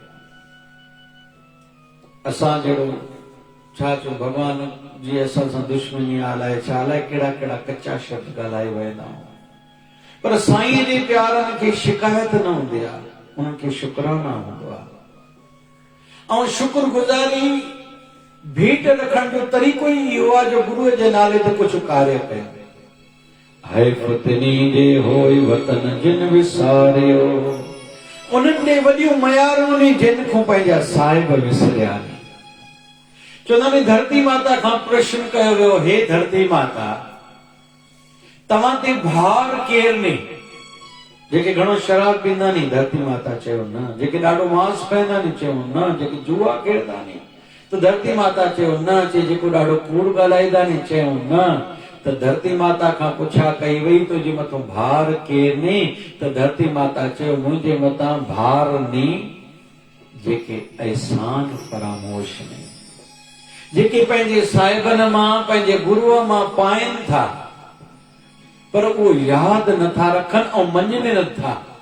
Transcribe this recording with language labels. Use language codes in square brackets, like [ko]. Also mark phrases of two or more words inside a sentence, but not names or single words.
[sd] असां जहिड़ो छा चऊं, भॻवान जी असां सां दुश्मनी अलाए छा, अलाए कहिड़ा कहिड़ा कचा शब्द ॻाल्हाए वेंदा आहियूं। पर साईं जे प्यारनि खे शिकायत न हूंदी आहे, उन्हनि खे शुक्राना हूंदो आहे। ऐं शुक्र गुज़ारी भेट रखण जो तरीक़ो ई इहो आहे जो गुरूअ जे नाले ते कुझु कार्य कयो। है फतनी जे होई वतन जिन विसारियो, उन्हनि ॾे वॾियूं मयारूं नी जिन खां पंहिंजा साहिब विसरिया। चवंदा आहिनि धरती माता खां प्रश्न कयो वियो, हे धरती माता, तव्हां ते भार केर ने? जेके घणो शराब पींदा नी, धरती माता चयो न। जेके ॾाढो मांस खाईंदा नी, चयो न। जेके जुआ खेॾंदा नी, त धरती माता चयो न। चए जेको ॾाढो कूड़ ॻाल्हाईंदा नी, चयो न। त धरती माता खां पुछा कई वई, तुंहिंजे मथां भार केर ने? त धरती माता चयो मुंहिंजे मथां भार नी जेके एहसान फरामोश ने, जेके पंहिंजे साहिबनि मां, पंहिंजे गुरूअ मां पाइनि था, पर उहो यादि नथा रखनि ऐं मञनि नथा।